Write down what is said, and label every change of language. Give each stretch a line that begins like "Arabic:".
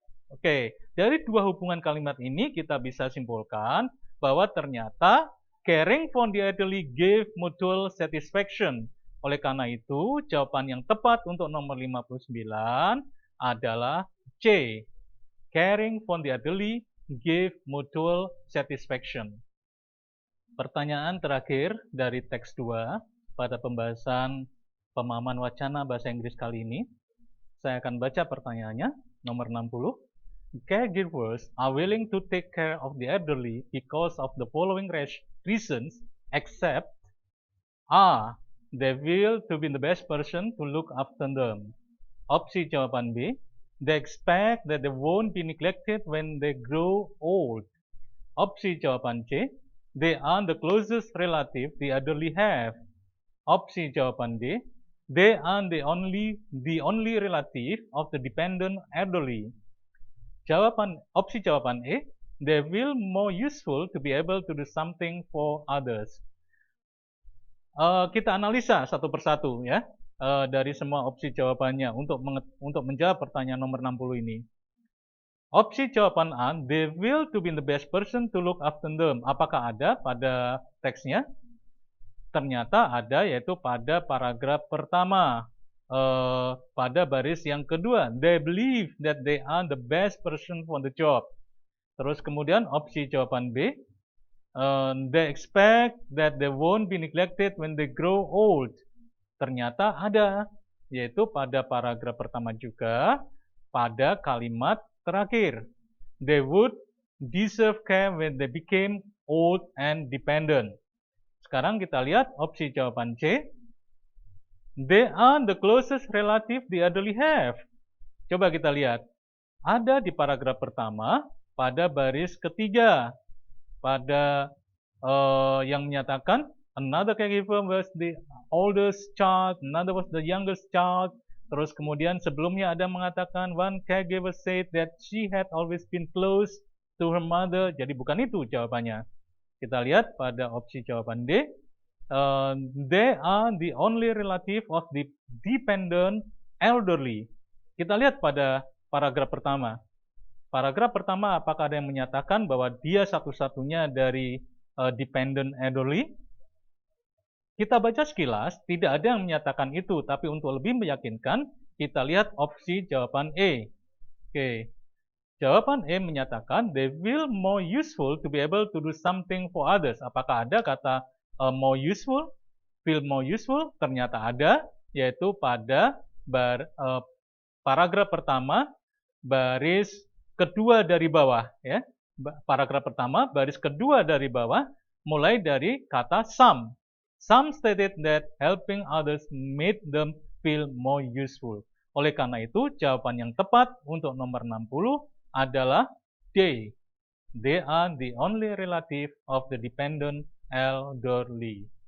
Indonesian: Oke, dari dua hubungan kalimat ini kita bisa simpulkan bahwa ternyata
English: caring for the elderly gave mutual satisfaction.
Indonesian: Oleh karena itu, jawaban yang tepat untuk nomor 59 adalah C.
English: Caring for the elderly give mutual satisfaction.
Indonesian: Pertanyaan terakhir dari teks 2 pada pembahasan pemahaman wacana bahasa Inggris kali ini. Saya akan baca pertanyaannya, nomor 60.
English: Caregivers are willing to take care of the elderly because of the following reasons, except A. They will to be the best person to look after them.
Indonesian: Opsi jawaban B.
English: They expect that they won't be neglected when they grow old.
Indonesian: Opsi jawaban C.
English: They are the closest relative the elderly have.
Indonesian: Opsi jawaban D.
English: They are the only relative of the dependent elderly.
Indonesian: Opsi jawaban E.
English: They will more useful to be able to do something for others.
Indonesian: Kita analisa satu persatu ya dari semua opsi jawabannya untuk menjawab pertanyaan nomor 60 ini. Opsi jawaban A,
English: they will to be the best person to look after them.
Indonesian: Apakah ada pada teksnya? Ternyata ada, yaitu pada paragraf pertama, pada baris yang kedua.
English: They believe that they are the best person for the job.
Indonesian: Terus kemudian opsi jawaban B,
English: they expect that they won't be neglected when they grow old.
Indonesian: Ternyata ada, yaitu pada paragraf pertama juga, pada kalimat terakhir.
English: They would deserve care when they became old and dependent.
Indonesian: Sekarang kita lihat opsi jawaban C.
English: They are the closest relative the elderly have.
Indonesian: Coba kita lihat. Ada di paragraf pertama, pada baris ketiga. Pada yang menyatakan
English: another caregiver was the oldest child, another was the youngest child.
Indonesian: Terus kemudian sebelumnya ada mengatakan
English: one caregiver said that she had always been close to her mother.
Indonesian: Jadi bukan itu jawabannya. Kita lihat pada opsi jawaban D.
English: They are the only relative of the dependent elderly.
Indonesian: Kita lihat pada paragraf pertama. Paragraf pertama, apakah ada yang menyatakan bahwa dia satu-satunya dari dependent elderly? Kita baca sekilas, tidak ada yang menyatakan itu, tapi untuk lebih meyakinkan, kita lihat opsi jawaban E. Oke. Jawaban E menyatakan,
English: they will more useful to be able to do something for others.
Indonesian: Apakah ada kata more useful?
English: Feel more useful?
Indonesian: Ternyata ada, yaitu pada paragraf pertama, baris kedua dari bawah, ya. Paragraf pertama, baris kedua dari bawah, mulai dari kata some.
English: Some stated that helping others made them feel more useful.
Indonesian: Oleh karena itu, jawaban yang tepat untuk nomor 60 adalah D.
English: They are the only relative of the dependent elderly.